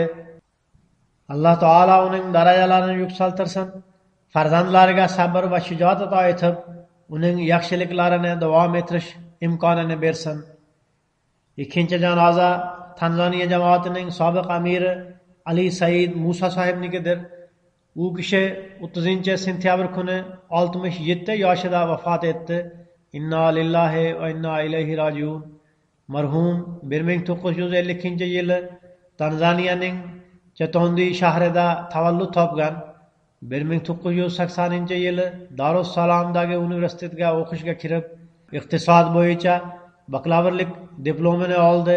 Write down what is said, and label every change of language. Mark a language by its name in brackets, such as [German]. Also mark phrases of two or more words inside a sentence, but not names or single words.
[Uzbek] Alloh taolo uning darajalarini yuksaltirsin, farzandlariga sabr va shijoat ato etib, uning yaxshiliklarini davom ettirish imkonini bersin. Ikkinchi janoza Tanzaniya jamoatining sobiq amiri Ali Said Musa sahibnikidir. U kishi 30-sentyabr kuni 67 yoshida vafot etdi. [Arabic] إنا لله وإنا إليه راجعون. [Uzbek] Marhum 1952-yili Tanzaniyaning Chatondi shahrida tavallud topgan. 1980-yili Darussalomdagi universitetga o'qishga kirib, iqtisod bo'yicha bakalavrlik diplomini oldi.